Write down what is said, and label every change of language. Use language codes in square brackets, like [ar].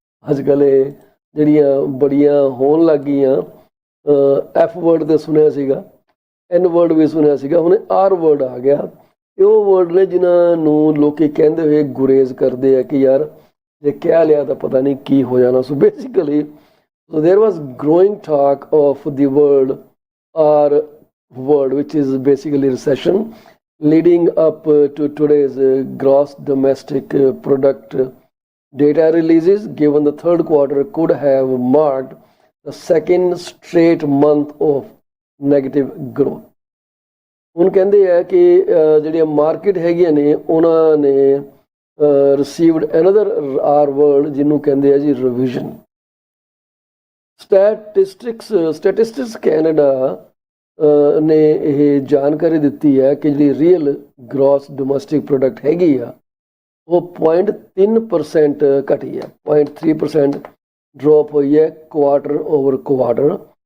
[pa] ਅੱਜ ਕੱਲ੍ਹ ਇਹ ਜਿਹੜੀਆਂ ਬੜੀਆਂ ਹੋਣ ਲੱਗ ਗਈਆਂ, F ਵਰਡ 'ਤੇ ਸੁਣਿਆ ਸੀਗਾ, N ਵਰਡ ਵੀ ਸੁਣਿਆ ਸੀਗਾ, ਹੁਣ R ਵਰਡ ਆ ਗਿਆ। ਇਹ ਉਹ ਵਰਡ ਨੇ ਜਿਨ੍ਹਾਂ ਨੂੰ ਲੋਕ ਕਹਿੰਦੇ ਹੋਏ ਗੁਰੇਜ਼ ਕਰਦੇ ਆ ਕਿ ਯਾਰ ਜੇ ਕਹਿ ਲਿਆ ਤਾਂ ਪਤਾ ਨਹੀਂ ਕੀ ਹੋ ਜਾਣਾ। [en] So basically so there was growing talk of the word R word, which is basically recession, leading up to today's gross domestic product data releases, given the third quarter could have marked the second straight month of negative growth। [pa] ਹੁਣ ਕਹਿੰਦੇ ਆ ਕਿ ਜਿਹੜੀਆਂ market ਹੈਗੀਆਂ ਨੇ ਉਹਨਾਂ ਨੇ [en] received another R word [pa] ਜਿਹਨੂੰ ਕਹਿੰਦੇ ਆ ਜੀ ਰਿਵੀਜ਼ਨ। ਸਟੈਟਿਸਟਿਕਸ ਕੈਨੇਡਾ ਨੇ ਇਹ ਜਾਣਕਾਰੀ ਦਿੱਤੀ ਹੈ ਕਿ ਜਿਹੜੀ ਰੀਅਲ ਗ੍ਰੋਸ ਡੋਮੈਸਟਿਕ ਪ੍ਰੋਡਕਟ ਹੈਗੀ ਆ ਉਹ 0.3% ਘਟੀ ਹੈ, 0.3% ਡ੍ਰੌਪ ਹੋਈ ਹੈ ਕੁਆਟਰ ਓਵਰ ਕੁਆਟਰ।